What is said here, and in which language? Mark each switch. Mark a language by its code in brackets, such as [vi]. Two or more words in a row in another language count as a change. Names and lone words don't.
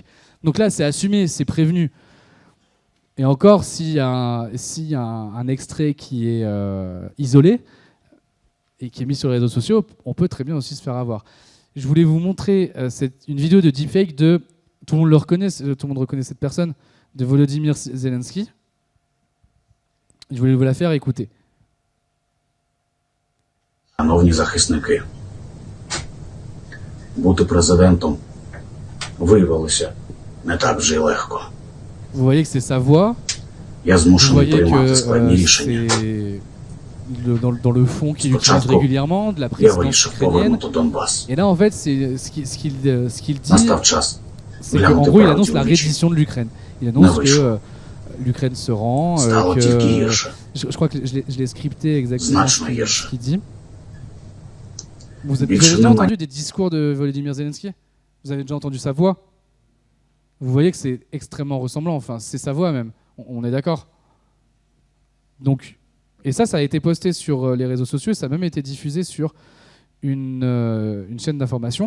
[fr] Donc là c'est assumé, c'est prévenu. Et encore, s'il y a un extrait qui est isolé et qui est mis sur les réseaux sociaux, on peut très bien aussi se faire avoir. Je voulais vous montrer une vidéo de deepfake de, tout le monde le reconnaît, tout le monde reconnaît cette personne, de Volodymyr Zelensky. Je voulais vous la faire écouter. [uk] Шановні захисники, бути президентом виявилося не так вже й легко. [fr] Vous voyez que c'est sa voix. [uk] Я [fr] Vous [uk] змушений [fr] voyez [uk] приймати [fr] que [uk] складні рішення. [fr] c'est dans le fond qu'il utilise [uk] Спочатку [fr] régulièrement, de la [uk] Я [fr] présidence [uk] вирішив [fr] ukrainienne. [uk] повернути Донбас. [fr] Et là, en fait, ce qu'il dit, [uk] Настав час [fr] c'est qu'en [uk] глянути [fr] gros, il [uk] правді [fr] annonce [uk] в [fr] la [uk] очі. [fr] reddition de l'Ukraine. Il annonce Non, que l'Ukraine se rend, [uk] Стало [fr] que... [uk] тільки гірше. [fr] Je crois que je l'ai scripté exactement [uk] Значно [fr] ce [uk] гірше. [fr] qu'il dit. Vous avez [uk] Більше [fr] déjà [uk] немає. [fr] entendu des discours de Volodymyr Zelensky? Vous avez déjà entendu sa voix? Vous voyez que c'est extrêmement ressemblant, enfin c'est sa voix même, on est d'accord. Donc, et ça a été posté sur les réseaux sociaux, ça a même été diffusé sur une chaîne d'information.